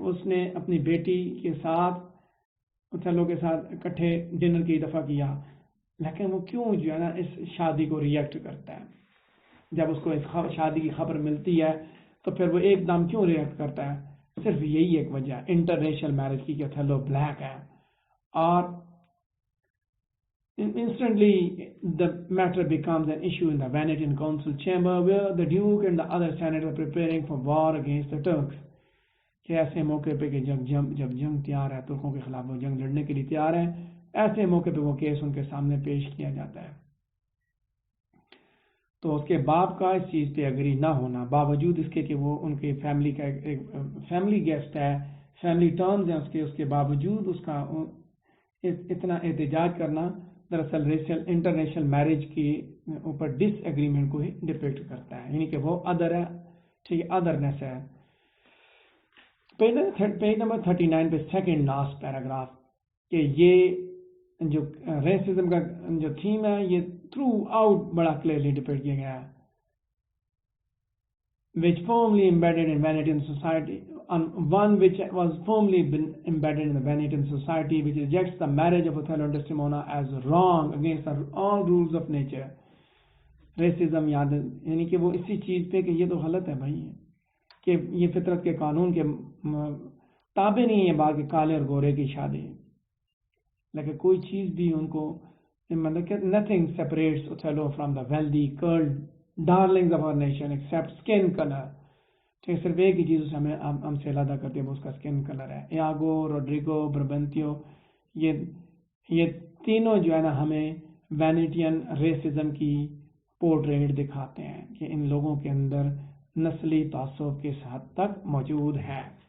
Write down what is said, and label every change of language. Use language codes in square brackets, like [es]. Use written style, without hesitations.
[ur] اس نے اپنی بیٹی کے ساتھ اوتھیلو کے ساتھ اکٹھے ڈنر کئی دفعہ کیا، لیکن وہ کیوں جو ہے نا اس شادی کو ریئیکٹ کرتا ہے؟ جب اس کو اس شادی کی خبر ملتی ہے تو پھر وہ ایک دم کیوں ریئیکٹ کرتا ہے؟ صرف یہی ایک وجہ ہے انٹر ریشل میرج کی کہ اوتھیلو بلیک ہے. اور [en] instantly the matter becomes an issue in the Venetian council chamber where the Duke and the other senators are preparing for war against the Turks. [ur] کہ ایسے موقع پہ کہ جب جنگ تیار ہے، ترکوں کے خلاف وہ جنگ لڑنے کے لیے تیار ہے، ایسے موقع پہ وہ کیس ان کے سامنے پیش کیا جاتا ہے. تو اس کے باپ کا اس چیز پہ اگری نہ ہونا، باوجود اس کے کہ وہ ان کے فیملی کا ایک فیملی گیسٹ ہے، فیملی ٹرمز ہیں اس کے باوجود اس کا اتنا احتجاج کرنا دراصل انٹرنیشنل میرج کے اوپر ڈس ایگریمنٹ کو ہی ڈپکٹ کرتا ہے، یعنی کہ وہ ادر ہے. ٹھیک ہے، ادرنیس ہے. پیج نمبر 39 پہ سیکنڈ لاسٹ پیراگراف کہ یہ جو ریسزم کا جو تھیم ہے یہ تھرو آؤٹ بڑا کلیئرلی ڈپکٹ کیا گیا ہے. [en] which firmly embedded in Venetian society, one which was firmly embedded in the Venetian society, which rejects the marriage of Othello and Desdemona as wrong against all rules of nature. [ur] Racism یعنی کہ وہ اسی چیز پہ کہ یہ تو غلط ہے بھائی، کہ یہ فطرت کے قانون کے تابع نہیں ہے باقی کالے اور گورے کی شادی. لیکن کوئی چیز بھی ان کو مطلب کہ [en] nothing separates Othello from the wealthy curled darlings of our nation except skin color. [ur] ٹھیک، صرف ایک ہی چیز اسے ہم سے علیحدہ کرتی ہے، وہ اس کا اسکن کلر ہے. ایاگو، روڈریگو، بربنتیو، یہ تینوں جو ہے نا ہمیں وینیٹین ریسزم کی پورٹریٹ دکھاتے ہیں کہ ان لوگوں کے اندر نسلی تعصب کس حد تک موجود ہے.